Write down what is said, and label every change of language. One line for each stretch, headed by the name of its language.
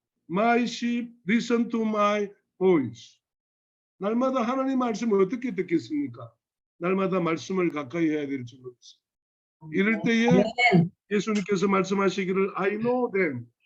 English: My sheep listen to my voice.
Korean: 날마다 하나님 말씀을 어떻게 듣겠습니까? 날마다 말씀을 가까이 해야 될 줄로 믿습니다. 이럴 때에 아멘. 예수님께서 말씀하시기를
English: I know them.